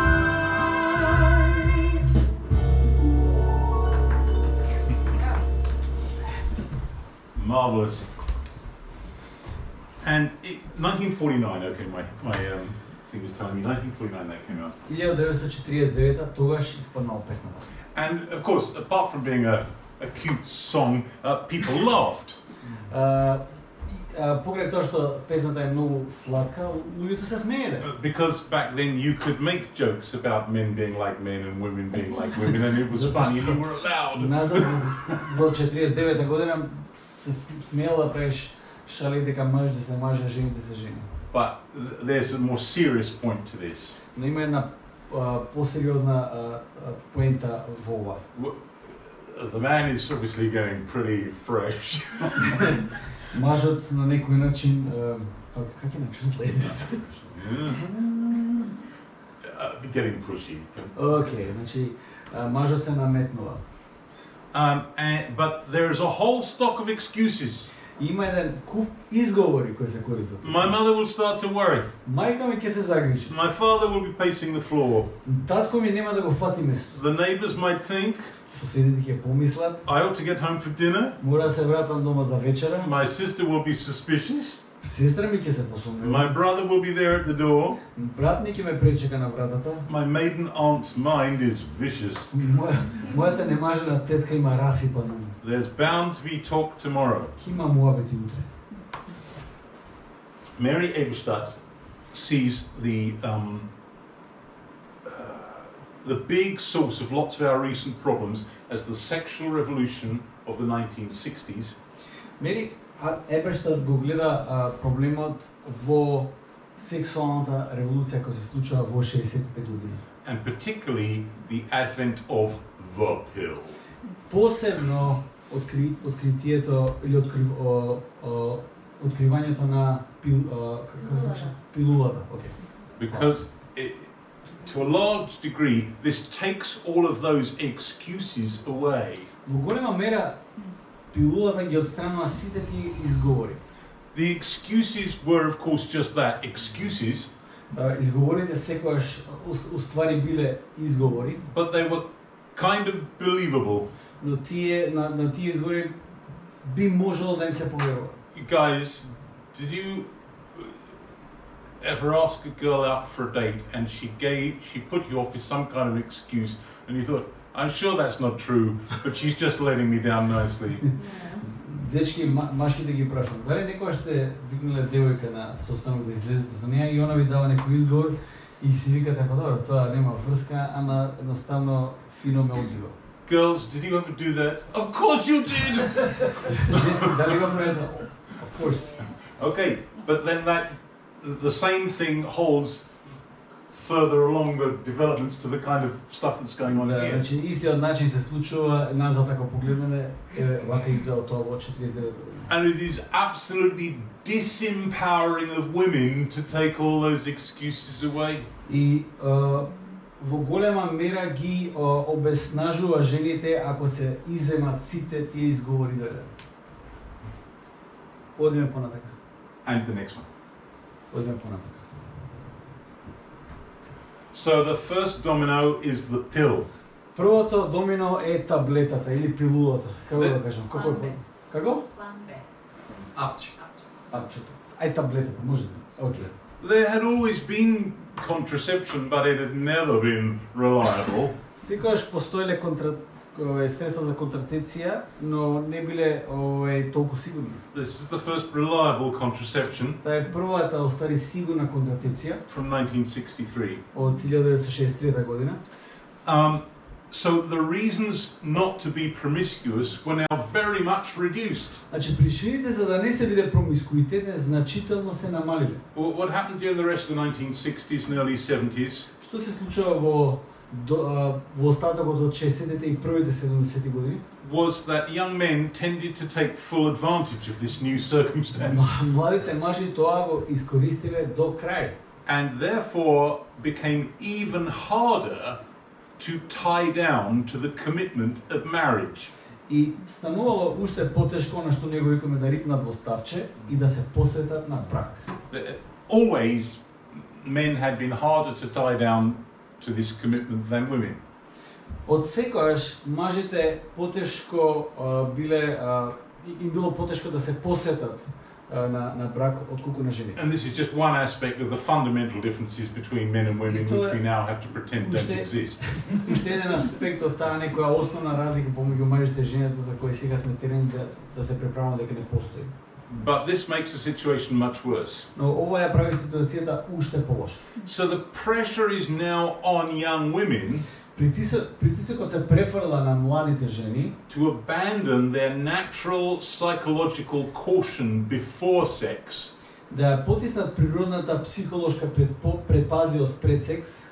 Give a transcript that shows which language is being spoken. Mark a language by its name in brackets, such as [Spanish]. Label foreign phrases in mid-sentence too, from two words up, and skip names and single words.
[English] Marvelous. And 1949, okay, my thing was telling me 1949 that came out. [Macedonian] 1949 тогаш испаднала песната. [English] And of course, apart from being a cute song, people laughed. [Macedonian] покрај тоа што песната е многу сладка, луѓето се смееле. [English] Because back then you could make jokes about men being like men and women being like women, and it was funny and you were allowed. [Macedonian] Назад во 49 година се смеела да правиш шали дека мажите се мажи, а жените се жени. [English] But there's a more serious point to this. [Macedonian] Но има една посериозна поента во ова. [English] The man is obviously getting pretty fresh. [Macedonian] Мажот на некој начин, как ќе на [English] translate this? Getting pushy. [Macedonian] Океј, значи мажот се наметнува. [English] But there is a whole stock of excuses. [Macedonian] Има еден куп изговори кои се користат. [English] My mother will start to worry. [Macedonian] Мајка ми ќе се загрижи. [English] My father will be pacing the floor. [Macedonian] Татко ми нема да го фати место. [English] The neighbors might think [Macedonian] Соседите ќе помислат, [English] I ought to get home for dinner. [Macedonian] мора да се вратам дома за вечера. [English] My sister will be suspicious. [Macedonian] Сестра ми ќе се посумнува. [English] My brother will be there at the door. [Macedonian] Брат ми ќе ме пречека на вратата. [English] My maiden aunt's mind is vicious. [Macedonian] Мојата немажена тетка има расипан ум. [English] There's bound to be talk tomorrow. [Macedonian] Ќе има муабети утре. [English] Mary Eberstadt sees the big source of lots of our recent problems as the sexual revolution of the 1960s. [Macedonian] Мери Еберштад го гледа проблемот во сексуалната револуција која се случува во 60-тите години. [English] And particularly the advent of the pill. [Macedonian] Посебно откритието или откривањето на пилулата. [English] Because to a large degree, this takes all of those excuses away. [Macedonian] Во голема мера пилулата ги отстранува сите тие изговори. [English] The excuses were, of course, just that, excuses, [Macedonian] Изговорите секогаш уствари биле изговори, [English] but they were kind of believable. [Macedonian] но на тие изговори би можело да им се поверува. [English] Guys, did you ever ask a girl out for a date and she put you off with some kind of excuse and you thought, I'm sure that's not true, but she's just letting me down nicely. [Macedonian] Дечки, машките ги прашувам, дали некоја сте викнале девојка на состанок да излезете со неја и она ви дава некој изговор и си викате, па добро, тоа нема врска, ама едноставно фино ме одбива. [English] Girls, did you ever do that? Of course you did! [Macedonian] Женски, дали го правите? [English] Of course. Okay, but then the same thing holds further along the developments to the kind of stuff that's going on [Macedonian] Да, [English] here. [Macedonian] значи истиот начин се случува назад ако погледнеме, вака изгледа тоа во 49 година. [English] And it is absolutely disempowering of women to take all those excuses away. [Macedonian] И во голема мера ги обеснажува жените ако се иземат сите тие изговори дојде. Одиме понатака. [English] And the next one. [Macedonian] Одиме понатака. [English] So the first domino is the pill. [Macedonian] Првото домино е таблетата или пилулата. Како да кажам? Како е? Како? План Б. Апчето. Ај таблетата, може да. Окей. [English] There had always been contraception, but it had never been reliable. [Macedonian] Секогаш постоеле средства за контрацепција, но не биле толку сигурни. [English] This is the first reliable contraception [Macedonian] Таа е првата остари сигурна контрацепција [English] from 1963. [Macedonian] од 1963 година. [English] So the reasons not to be promiscuous were now very much reduced. [Macedonian] Значи причините за да не се биде промискуитетен значително се намалиле. [English] What happened during the rest of the 1960s and early 70s? [Macedonian] Што се случува во остатокот од 60-те и првите 70-ти години? [English] Was that young men tended to take full advantage of this new circumstance [Macedonian] Младите мажи тоа го искористиле до крај. [English] and therefore became even harder to tie down to the commitment of marriage. [Macedonian] И станувало уште потешко на што него викаме да рипнат во ставче и да се посветат на брак. [English] Always men had been harder to tie down to this commitment than women. [Macedonian] Од секогаш мажите потешко им било потешко да се посветат на брак отколку на жените. [English] And this is just one aspect of the fundamental differences between men and women, which we now have to pretend don't exist. [Macedonian] Уште еден аспект од таа некоја основна разлика помеѓу мажите и жените за кои сега сме терени да се преправаме дека не постои. [English] But this makes the situation much worse. [Macedonian] Но ова ја прави ситуацијата уште полоша. [English] So the pressure is now on young women [Macedonian] Притисокот се префрла на младите жени [English] to abandon their natural psychological caution before sex [Macedonian] да потиснат природната психолошка предпазливост пред секс